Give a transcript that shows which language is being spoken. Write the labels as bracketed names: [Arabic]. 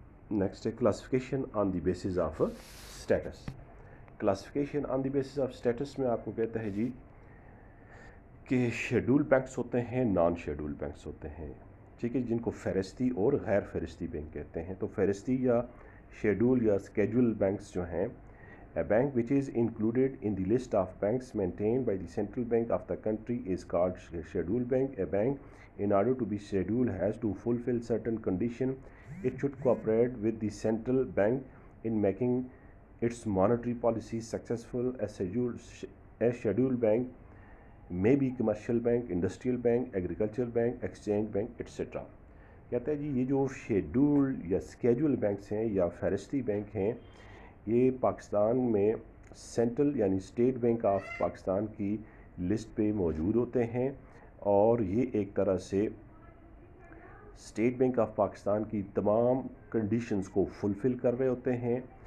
[Urdu] Next ہے [English] Classification on the basis of status. [Urdu] Classification on the basis of states میں آپ کو کہتا ہے جی کہ شیڈول بینکس ہوتے ہیں، نان شیڈول بینکس ہوتے ہیں، ٹھیک ہے، جن کو فہرستی اور غیر فہرستی بینک کہتے ہیں۔ تو فہرستی یا شیڈول یا اسکیجول بینکس جو ہیں، [English] A bank which is included in the list of banks maintained by the central bank of the country is called scheduled bank. A bank, in order to be scheduled, has to fulfill certain conditions. It should cooperate with the central bank in making its monetary policy successful. A scheduled bank may be commercial bank, industrial bank, agricultural bank, exchange bank, etc. [Urdu] کہتا ہے جی یہ جو schedule یا schedule banks ہیں یا فہرستی bank ہیں، یہ پاکستان میں سینٹرل یعنی اسٹیٹ بینک آف پاکستان کی لسٹ پہ موجود ہوتے ہیں، اور یہ ایک طرح سے اسٹیٹ بینک آف پاکستان کی تمام کنڈیشنز کو فلفل کر رہے ہوتے ہیں،